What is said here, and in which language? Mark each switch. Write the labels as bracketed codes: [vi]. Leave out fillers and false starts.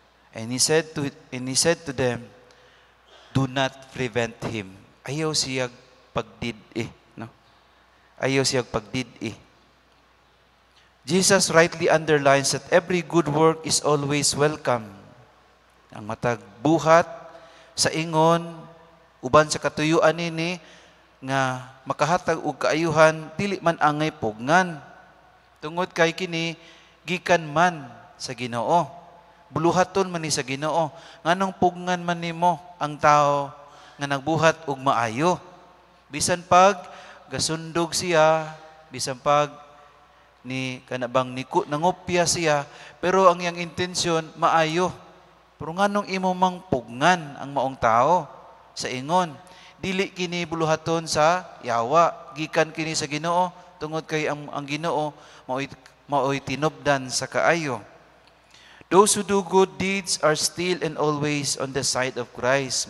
[en] And he said to them, do not prevent him. [ceb] Ayaw siyag pagdid-i. No? Ayaw siyag pagdid-i. [en] Jesus rightly underlines that every good work is always welcome. [ceb] Ang matag buhat sa ingon, uban sa katuyuan nini, nga makahatag og kaayuhan, dili man angay pugngan. Tungod kay kini, gikan man sa Ginoo. Buluhaton man ni sa Ginoo. Nganong pugngan man nimo ang tao nga nagbuhat og maayo. Bisan pag gasundog siya, bisan pag ni kanabang nangopya siya, pero ang iyang intensyon maayo. Pero nganong imo mang pugngan ang maong tao sa ingon? Dili kini buluhaton sa yawa, gikan kini sa Ginoo tungod kay ang Ginoo mao'y tinubdan sa kaayo. [en] Those who do good deeds are still and always on the side of Christ.